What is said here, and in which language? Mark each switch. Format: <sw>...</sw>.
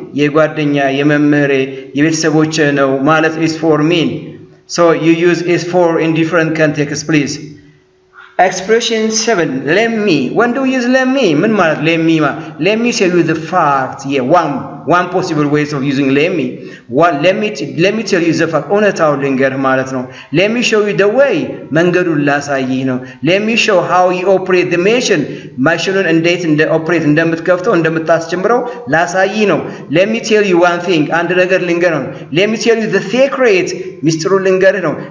<am>የጓደኛ የመምህሬ የቤተሰቦቼ ነው ማለት</am> <en>is for me. So you use is for in different contexts, please. Expression 7, let me. When do we use let me?</en> <am>ምን ማለት</am> <en>let me? Let me tell you the fact. One possible ways of using let me. Let me tell you the fact.</en> <am>እውነታው ልንገርህ ማለት ነው.</am> <en>Let me show you the way.</en> <am>መንገዱን ላሳይህ ነው.</am> <en>Let me show how you operate the machine.</en> <am>ማሽኑን እንዴት ኦፕሬት እንደምትከፍተው እንደምታስጀምረው ላሳይህ ነው.</am> <en>Let me tell you one thing.</en> <am>አንድ ነገር ልንገርህ ነው.</am> <en>Let me tell you the secret.</en> <am>ሚስጥሩን ልንገርህ ነው.</am>